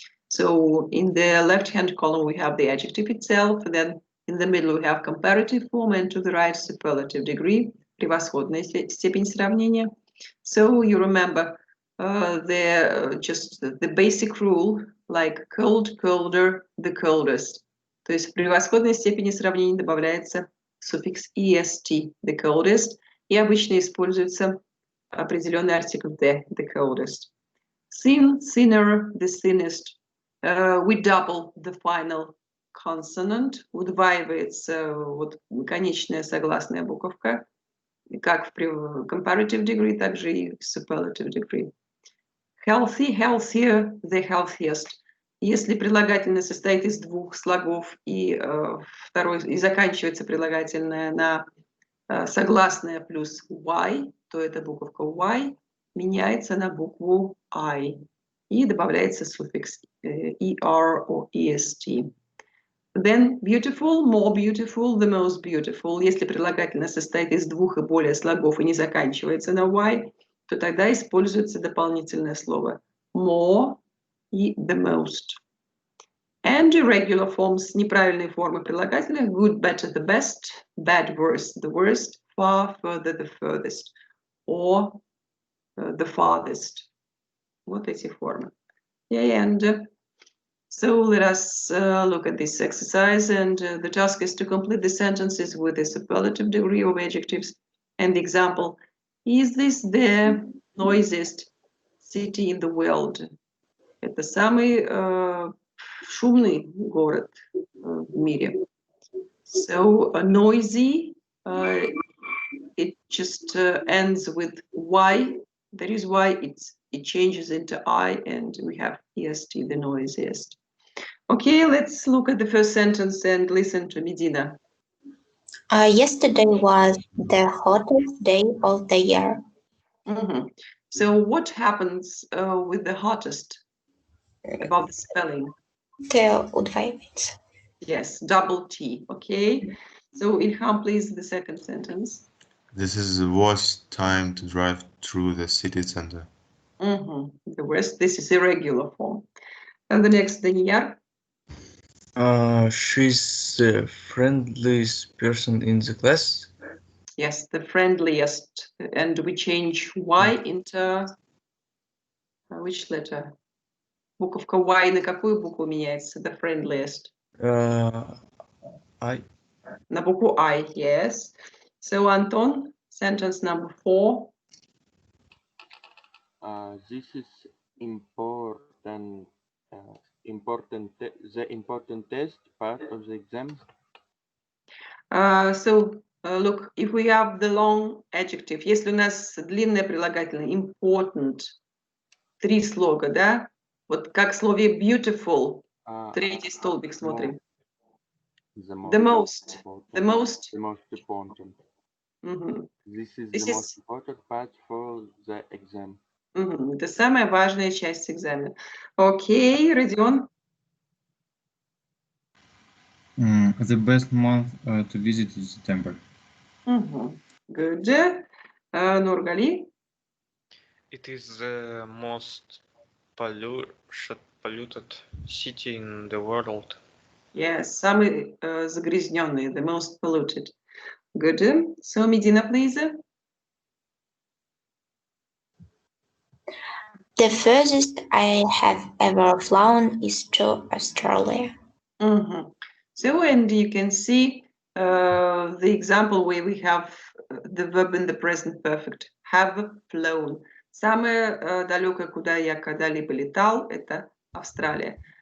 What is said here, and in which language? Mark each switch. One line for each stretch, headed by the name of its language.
English: So in the left-hand column, we have the adjective itself, and then in the middle we have comparative form, and to the right, superlative degree,
Russian: превосходная степень сравнения.
English: So you remember the basic rule, like cold, colder, the coldest.
Russian: То есть в превосходной степени сравнения добавляется суффикс est,
English: the coldest,
Russian: и обычно используется определенный артикль the coldest.
English: Thin, thinner, the thinnest. We double the final consonant.
Russian: Удваивается вот конечная согласная буковка, как в comparative degree, так же и в superlative degree.
English: Healthy, healthier, the healthiest.
Russian: Если прилагательное состоит из двух слогов и заканчивается прилагательное на согласное плюс y, то эта буковка y меняется на букву I и добавляется суффикс
English: er or est. Then beautiful, more beautiful, the most beautiful.
Russian: Если прилагательное состоит из двух и более слогов и не заканчивается на y, то тогда используется дополнительное слово more и the most.
English: And irregular forms,
Russian: неправильные формы прилагательных,
English: good, better, the best, bad, worse, the worst, far, further, the furthest, or the farthest.
Russian: Вот эти формы.
English: Yeah, and so let us look at this exercise, and the task is to complete the sentences with a superlative degree of adjectives. And the example, is this the noisiest city in the world?
Russian: Это самый шумный город в мире.
English: So noisy, it just ends with Y. That is why it changes into I, and we have est, the noisiest. Okay, let's look at the first sentence and listen to Medina. Yesterday was the hottest day of the year. So what happens with the hottest? About the spelling. Te udvajujete. Yes, double T. Okay. So Ilham, please, the second sentence. This is the worst time to drive through the city center. The worst. This is irregular form. And the next, Daniya. She's the friendliest person in the class. Yes, the friendliest. And we change Y into which letter?
Russian: Буковка Y на какую букву меняется?
English: The friendliest. I.
Russian: На букву I,
English: yes. So Anton, sentence number 4. This is important. The important test part of the exam. Look, if we have the long adjective,
Russian: если у нас длинное прилагательное important, 3 слога, да? Вот как в слове beautiful, третий столбик смотрим.
English: The most important. This is This the most important part for the exam.
Russian: Это самая важная часть экзамена. Окей, Родион.
English: The best month to visit is September. Good. Nurgali. It is the most polluted city in the world. Yes,
Russian: самый загрязненный,
English: the most polluted. Good. So, Medina, please. The furthest I have ever flown is to Australia. So, and you can see the example where we have the verb in the present perfect. Have flown.
Russian: Самое далекое, куда я когда-либо летал, это Австралия.